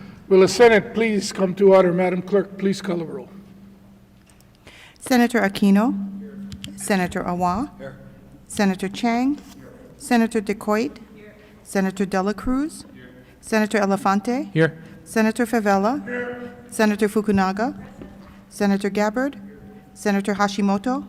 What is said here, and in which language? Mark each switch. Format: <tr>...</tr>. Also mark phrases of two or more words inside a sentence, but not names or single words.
<en>Will the Senate please come to order? Madam Clerk, please call the roll. Senator Aquino. Senator Awa. Senator Chang. Senator DeCoit. Senator Dela Cruz. Senator Elefante. Here. Senator Favela. Senator Fukunaga. Senator Gabbard. Senator Hashimoto.</en>